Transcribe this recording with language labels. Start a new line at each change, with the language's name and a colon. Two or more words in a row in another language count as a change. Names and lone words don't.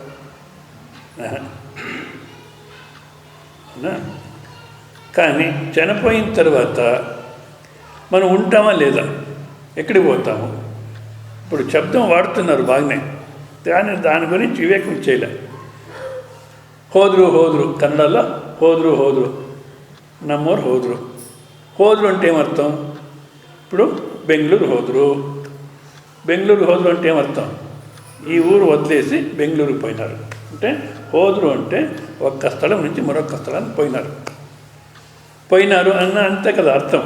Telugu: కానీ చనిపోయిన తర్వాత మనం ఉంటామా లేదా? ఎక్కడికి పోతాము? ఇప్పుడు శబ్దం వాడుతున్నారు బాగానే, దాని గురించి వివేకం చేయలే.
Kannada: ಹೋದ್ರು ಕನ್ನಡಲ್ಲ, ಹೋದ್ರು ನಮ್ಮವ್ರು ಹೋದ್ರು
Telugu: అంటే ఏమర్థం? ఇప్పుడు బెంగళూరు ಹೋದ್ರು అంటే ఏమర్థం? ఈ ఊరు వదిలేసి బెంగళూరుకు పోయినారు అంటే. హోದ್ರು అంటే ఒక స్థలం నుంచి మరొక స్థలానికి పోయినారు. పోయినారు అన్న అంతే కదా అర్థం.